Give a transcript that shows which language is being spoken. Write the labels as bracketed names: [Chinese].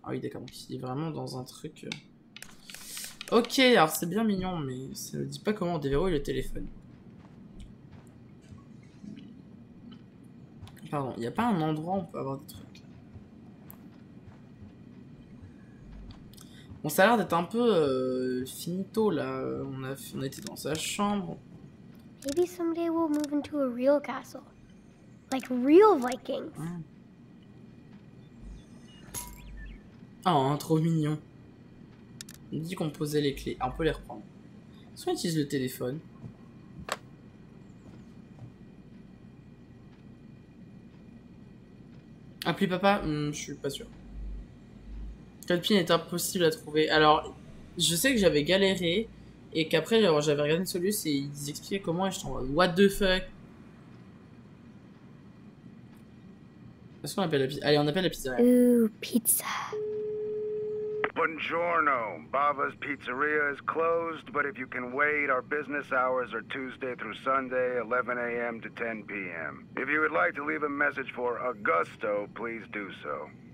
[French] Ah oui, d'accord, donc il est vraiment dans un truc... Ok, alors c'est bien mignon, mais ça ne dit pas comment on déverrouille le téléphone. Pardon, il n'y a pas un endroit où on peut avoir des trucs. Bon, ça a l'air d'être un peu finito, là. On était dans sa chambre. [English] Maybe someday we'll move into a real castle. Like real Vikings. [French] Oh, trop mignon. On dit qu'on posait les clés. Ah, on peut les reprendre. Soit on utilise le téléphone. Appeler papa, je suis pas sûr. Quel pin est impossible à trouver. Alors, je sais que j'avais galéré et qu'après j'avais regardé une solution et ils expliquaient comment et je t'envoie. [English] What the fuck? [French] Est-ce qu'on appelle la pizza? Allez, on appelle la pizza. [English] Ooh, pizza. [Italian] Buongiorno. [English] Bava's Pizzeria is closed, but if you can wait, our business hours are Tuesday through Sunday, 11 a.m. to 10 p.m. If you would like to leave a message for Augusto, please do so.